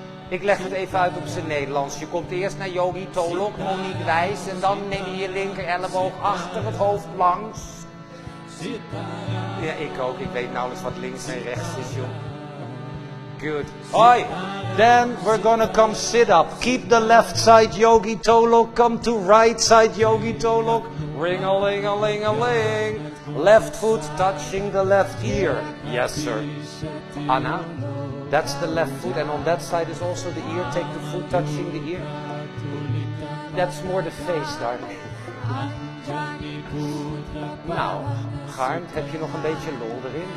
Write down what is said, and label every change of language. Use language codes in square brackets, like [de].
[nl] Ik leg het even uit op zijn Nederlands. Je komt eerst naar Yogi Tolok, Monique Wijs. En dan neem je je linker elleboog achter het hoofd langs. Ja, ik ook. Ik weet nauwelijks wat links en rechts is, joh. [en] Good. Hoi. Then we're gonna come sit up. Keep the left side Yogi Tolok. Come to right side Yogi Tolok. Ring-a-ling-a-ling-a-ling. Left foot touching the left ear. Yes, sir. Anna. That's the left foot, and on that side is also the ear. Take the foot touching the ear. That's more the face, darling. [nl] Nou, Garnt, heb je nog een beetje lol erin?